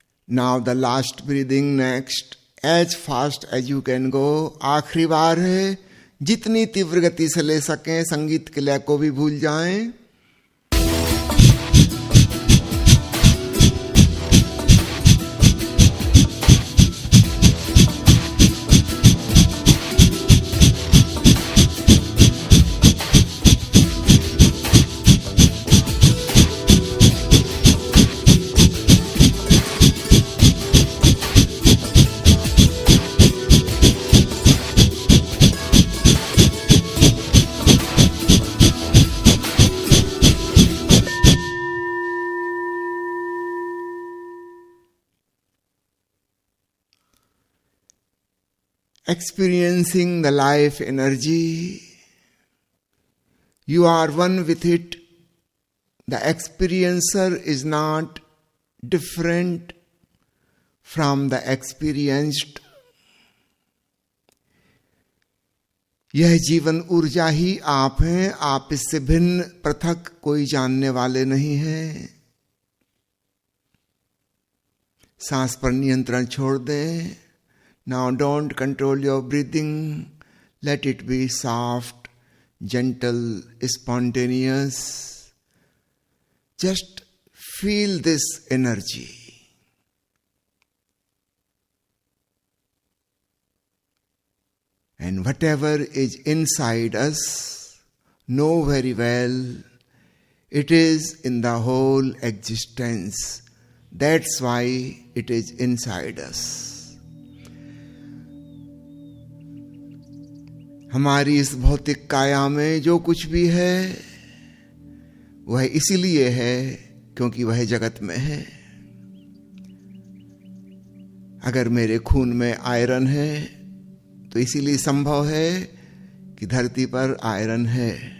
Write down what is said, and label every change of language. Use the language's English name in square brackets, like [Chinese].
[English] Now the last breathing next, as fast as you can go. [Hindi] आखिरी बार है, जितनी तीव्र गति से ले सकें, संगीत के लय को भी भूल जाएं। [English] Experiencing the life energy, you are one with it. The experiencer is not different from the experienced. [Hindi] यह जीवन ऊर्जा ही आप हैं, आप इससे भिन्न पृथक कोई जानने वाले नहीं हैं। सांस पर नियंत्रण छोड़ दें। [English] Now don't control your breathing. Let it be soft, gentle, spontaneous. Just feel this energy. And whatever is inside us, know very well, it is in the whole existence. That's why it is inside us. [Hindi] हमारी इस भौतिक काया में जो कुछ भी है वह इसीलिए है क्योंकि वह जगत में है। अगर मेरे खून में आयरन है तो इसीलिए संभव है कि धरती पर आयरन है।